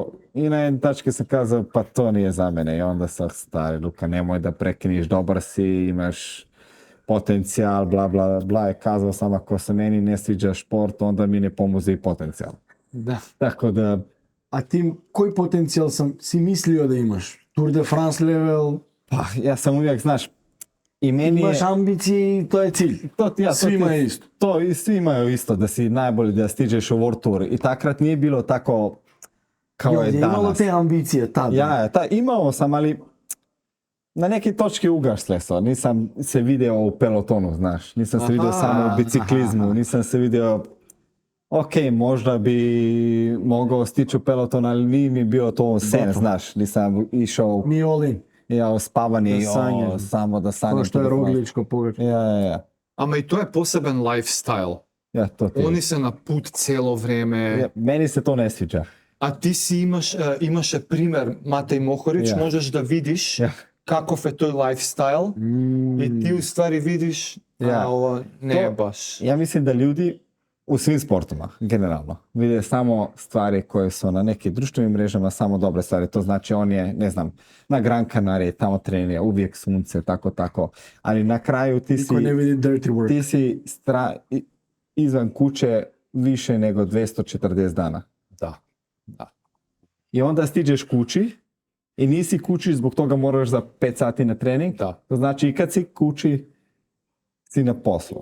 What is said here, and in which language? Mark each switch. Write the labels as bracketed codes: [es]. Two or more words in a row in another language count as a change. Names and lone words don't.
[hr] I na jednom tački sam kazao, pa to nije za mene. I onda sam stari, Luka, nemoj da prekiniš, dobar si, imaš potencijal, bla, bla, bla. Je kazao sam, ako se meni ne sviđa šport, onda mi ne pomozi i potencijal. [mk] Да. [hr] Tako da, A ti, koji potencijal si mislio da imaš? Tour de France level, pa, ja sam uvijek, znaš, i meni imaš je... ambicije i to je cilj. Svima je isto. To i svi imaju isto, da si najbolji, da stiđeš u World Tour. I takrat nije bilo tako kao je Je imalo danas. te ambicije tada. Ja, imao sam, ali na neki točki ugasle su. Nisam se video u pelotonu, znaš. Nisam se video samo u biciklizmu. Nisam se video, ok, možda bi mogao stići u peloton, ali nije mi bio to sen, Gotovo. znaš. Nisam išao Nije [en] all in. [hr] spavanje Da i sanjam. samo da sanjam. Kao što je telefon. Rogličko pogađa. Ja. [mk] Ама и тоа е посебен лайфстайл. [hr] Ja, to ti. [mk] Они се на пут цело време. [hr] Ja, meni se to ne sviđa. [mk] А ти си имаше пример Матеј Мохорич, [hr] Ja. [mk] можеш да видиш [hr] Ja. [mk] каков е тој лайфстайл и ти уствари видиш [hr] Ja. [mk] ова не е [hr] To- [mk] баш. [hr] Ja mislim da ljudi u svim sportovima, generalno, vide samo stvari koje su na nekim društvenim mrežama, samo dobre stvari. To znači on je, ne znam, na Gran Canaria, tamo trenira, uvijek sunce, tako. Ali na kraju ti Niko ne vidi [en] dirty work. [hr] ti si izvan kuće više nego 240 dana. [mk] Да. [hr] I onda stiđeš kući i nisi kući, zbog toga moraš za 5 sati na trening. [mk] Да. [hr] To znači i kad si kući, si na poslu.